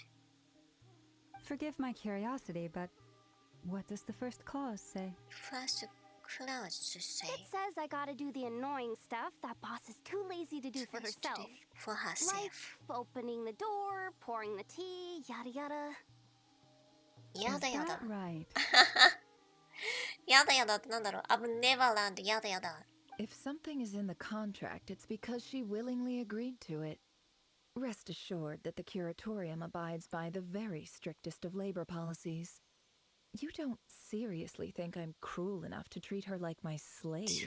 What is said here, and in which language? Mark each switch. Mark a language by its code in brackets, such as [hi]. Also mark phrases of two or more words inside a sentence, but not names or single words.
[en] Forgive my curiosity, but what does the first clause say? First clause to say. It says I gotta do the annoying stuff that boss is too lazy to do for herself. Like opening the door, pouring the tea, yada yada. Yada yada. Right. Yada yada [ja] ってなんだろう? [en] I've never learned yada yada. If something is in the contract, it's because she willingly agreed to it. Rest assured that the curatorium abides by the very strictest of labor policies. You don't seriously think I'm cruel enough to treat her like my slave?